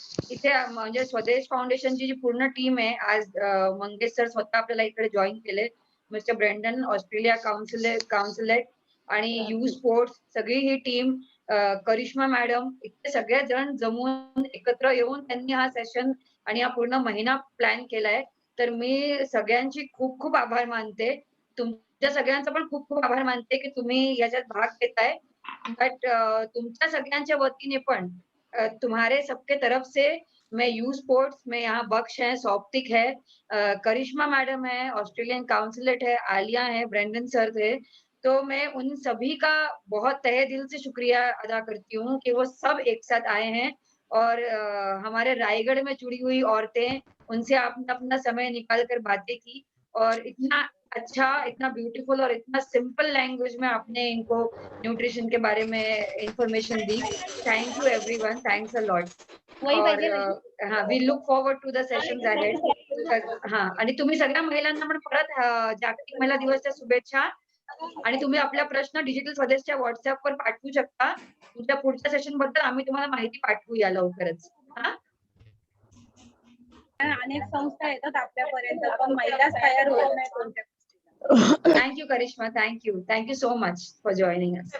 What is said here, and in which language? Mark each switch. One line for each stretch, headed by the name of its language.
Marathi: इथे म्हणजे स्वदेश फाउंडेशनची जी पूर्ण टीम आहे, आज मंगेश सर स्वतः आपल्याला इकडे जॉईन केले, मिस्टर ब्रेंडन, ऑस्ट्रेलिया काउन्सिलेट आणि यू स्पोर्ट्स, सगळी ही टीम, करिश्मा मॅडम, इतके सगळे जण जमून एकत्र येऊन त्यांनी हा सेशन आणि हा पूर्ण महिना प्लॅन केलाय. तर मी सगळ्यांची खूप खूप आभार मानते. तुमच्या सगळ्यांचा पण खूप खूप आभार मानते की तुम्ही याच्यात भाग घेताय. बट तुमच्या सगळ्यांच्या वतीने पण
Hindi: तुम्हारे सबके तरफ से मैं यू स्पोर्ट्स में, यहाँ बख्श है, सौप्तिक है, करिश्मा मैडम है, ऑस्ट्रेलियन काउंसिलेट है, आलिया है, ब्रेंडन सर थे, तो मैं उन सभी का बहुत तहे दिल से शुक्रिया अदा करती हूँ कि वो सब एक साथ आए हैं और हमारे रायगढ़ में जुड़ी हुई औरतें, उनसे आपने अपना समय निकाल कर बातें की और इतना अच्छा, इतना ब्यूटीफुल और इतना सिंपल लैंग्वेज में आपने इनको न्यूट्रिशन के बारे में information the.
English: Thank you everyone, thanks a lot.
Hindi: और हाँ,
English: We look forward to the sessions ahead.
Marathi: हाँ, आणि तुम्ही सगळ्या महिलांना पण परत जागतिक महिला दिवसच्या शुभेच्छा. आणि तुम्ही आपला प्रश्न डिजिटल स्वदेशच्या व्हॉट्सअपवर पाठवू शकता. तुमच्या पुढच्या सेशन बद्दल आम्ही तुम्हाला माहिती पाठवूया लवकरच. हा, अनेक संस्था येतात आपल्यापर्यंत पण महिलाच तयार होत नाही कोणत्या.
English: Thank you, Karishma. Thank you so much for joining us.